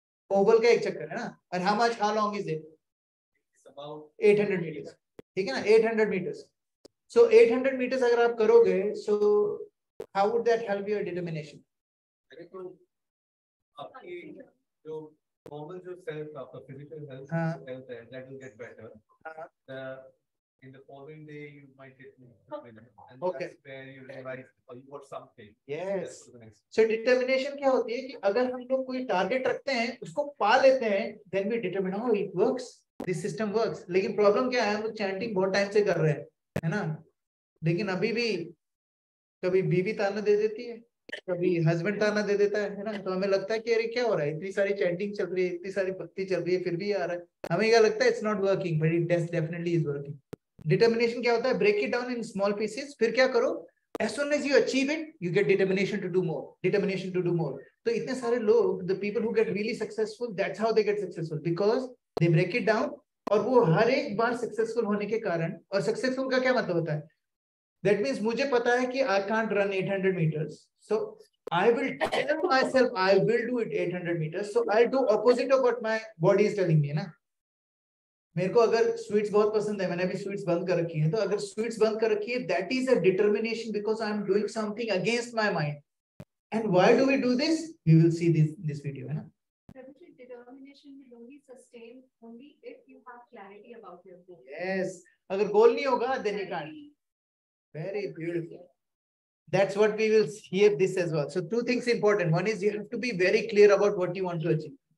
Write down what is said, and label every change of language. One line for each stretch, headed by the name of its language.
Hindi: Oval का एक चक्कर है ना, और
English: how long is it? It's about 800 meters,
Hindi: ठीक है ना,
English: 800 meters. So 800 meters
Hindi: अगर आप करोगे,
English: so how would that help your determination? आपकी जो normal जो self, आपका physical health है, that will get better. In the following day, you might get and okay. That's where you realize you got something. Yes.
Hindi: So determination क्या होती है कि अगर हम लोग कोई टारगेट रखते हैं, उसको पा लेते हैं,
English: then we determine how it works. This system works.
Hindi: लेकिन प्रॉब्लम क्या है, हम लोग चैंटिंग बहुत टाइम से कर रहे हैं, है ना, लेकिन अभी भी कभी बीवी ताना दे देती है, कभी हस्बैंड ताना दे देता है ना, तो हमें लगता है कि अरे क्या हो रहा है, इतनी सारी चैंटिंग चल रही है, इतनी सारी भक्ति चल रही है, फिर भी आ रहा है, हमें क्या लगता है,
English: it's not working, but it definitely is working.
Hindi: Determination क्या होता है?
English: break it down in small pieces,
Hindi: फिर क्या करो,
English: as soon as you achieve it, you get determination to do more.
Hindi: तो इतने सारे लोग,
English: the people who get really successful, that's how they get successful, because they break it down
Hindi: और वो हर एक बार सक्सेसफुल होने के कारण, और सक्सेसफुल का क्या मतलब होता है,
English: that means
Hindi: मुझे पता है कि
English: I can't run 800 meters, so I will tell myself I will do it 800 meters, so I'll do opposite of what my body is telling me, ना।
Hindi: मेरे को अगर स्वीट्स बहुत पसंद है, मैंने अभी स्वीट्स बंद कर रखी है, तो अगर स्वीट्स बंद कर रखी है,
English: That is a determination because I am doing something against my mind. And why do we do this, we will see this video,
Hindi: है ना।
English: Determination will only sustain only if you have clarity about your goal. Yes,
Hindi: अगर गोल नहीं होगा
English: then you can't. Very beautiful. That's what we will hear this as well. So two things important. One is you have to be very clear about what you want to achieve.